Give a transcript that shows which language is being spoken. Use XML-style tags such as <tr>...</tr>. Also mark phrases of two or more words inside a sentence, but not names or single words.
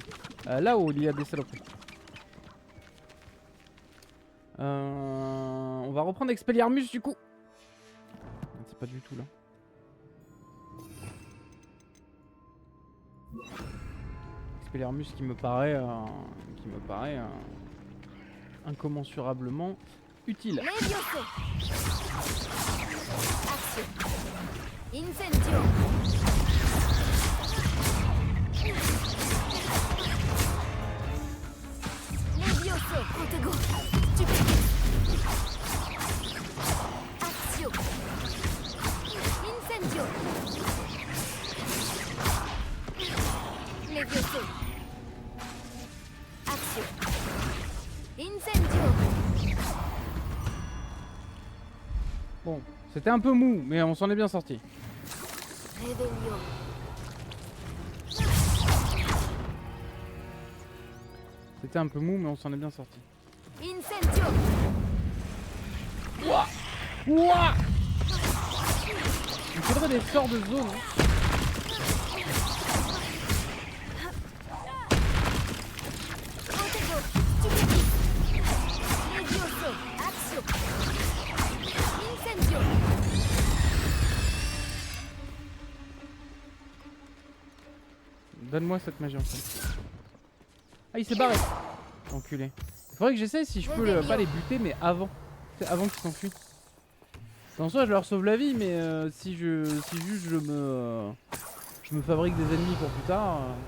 <fr>Là-haut, il y a des saloperies. On va reprendre Expelliarmus du coup. C'est pas du tout là. Expelliarmus qui me paraît incommensurablement utile. Levioso. Action. Incendio. Levioso. Protego. Stupéfiant. Action. Incendio. Levioso. Action. Incendio. Bon, c'était un peu mou, mais on s'en est bien sorti. Réveillon. C'était un peu mou, mais on s'en est bien sorti. Incendio. Ouah. Ouah. Il faudrait des sorts de zone. Hein. Protego. Stupéfiant. Levioso. Action. Incendio. Donne-moi cette magie en fait. Ah, il s'est barré. Enculé. Il faudrait que j'essaye si je peux pas les buter, mais avant. C'est avant qu'ils s'enfuient. En soi, je leur sauve la vie, mais si juste je me fabrique des ennemis pour plus tard.</fr>